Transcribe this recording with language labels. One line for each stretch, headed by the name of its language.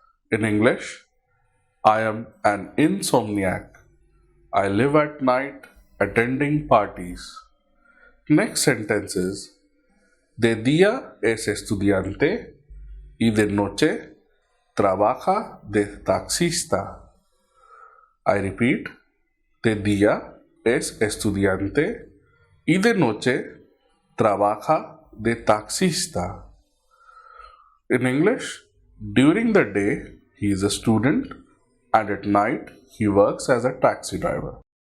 English: In English, I am an insomniac. I live at night attending parties. Next sentence is,
Spanish: de día es estudiante y de noche trabaja de taxista.
English: I repeat,
Spanish: de día es estudiante y de noche trabaja de taxista.
English: In English, during the day he is a student and at night he works as a taxi driver.